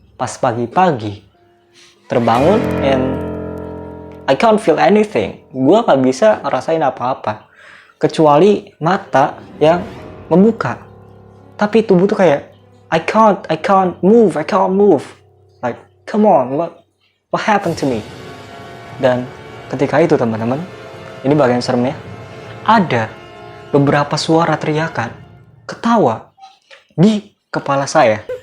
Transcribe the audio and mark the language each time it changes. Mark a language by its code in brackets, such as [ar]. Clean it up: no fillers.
[id] pas pagi-pagi terbangun [en] and I can't feel anything. [id] Gue gak bisa ngerasain apa-apa kecuali mata yang membuka. Tapi tubuh tuh kayak [en] I can't move. Like, come on, what happened to me? [id] Dan ketika itu teman-teman, ini bagian seremnya, ada beberapa suara teriakan, ketawa di kepala saya.